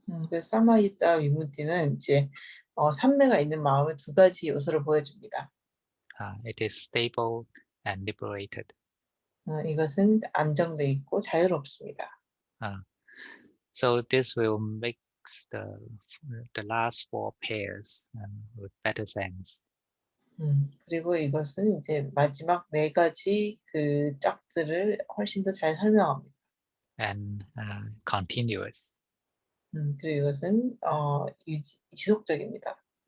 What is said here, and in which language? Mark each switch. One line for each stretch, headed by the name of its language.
Korean: 그래서 사마히타 위무티는 이제 삼매가 있는 마음의 두 가지 요소를 보여줍니다.
English: It is stable and liberated.
Korean: 이것은 안정돼 있고 자유롭습니다.
English: So this will make the last four pairs with better sense.
Korean: 그리고 이것은 이제 마지막 네 가지 그 짝들을 훨씬 더 잘 설명합니다.
English: And continuous.
Korean: 그리고 이것은 지속적입니다.